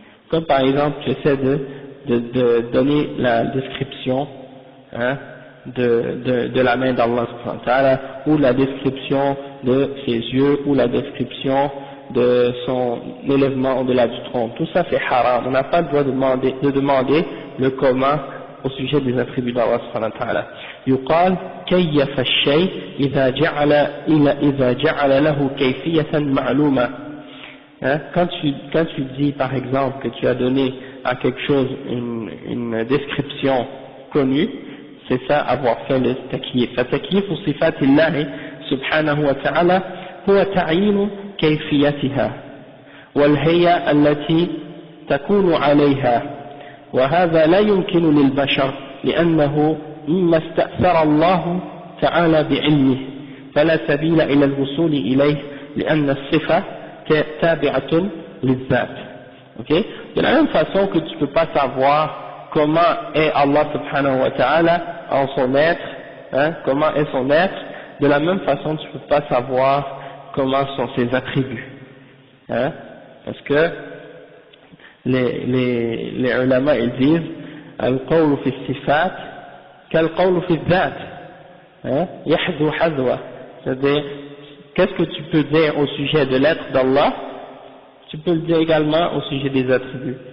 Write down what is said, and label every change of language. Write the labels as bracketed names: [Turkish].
[French] Comme par exemple, tu essaies de donner la description de la main d'Allah subhanahu wa ta'ala, ou la description de ses yeux, ou la description de son élèvement au-delà du tronc. Tout ça c'est haram. On n'a pas le droit de demander le comment au sujet des attributs d'Allah subhanahu wa ta'ala. [Arabic] يقال كيف الشيء إذا جعل له كيفية معلومة. [French] Hein, quand tu dis par exemple que tu as donné à quelque chose une description connue, c'est ça avoir fait le takyif. [Arabic] التكييف صفات الله سبحانه وتعالى هو تعيين كيفيتها والهيئة التي تكون عليها، وهذا لا يمكن للبشر لأنه مما استأثر الله تعالى بعلمه فلا سبيل إلى الوصول إليه لأن الصفة تابعة للذات. [French] Okay? De la même façon que tu ne peux pas savoir comment est Allah subhanahu wa ta'ala en son être, hein, comment est son être, de la même façon tu ne peux pas savoir comment sont ses attributs. Hein? Parce que les ulama ils disent [Arabic] al-qawlu fi sifat kal-qawlu fi dhat, yahdhu hadwa, [French] c'est-à-dire qu'est-ce que tu peux dire au sujet de l'être d'Allah, tu peux le dire également au sujet des attributs.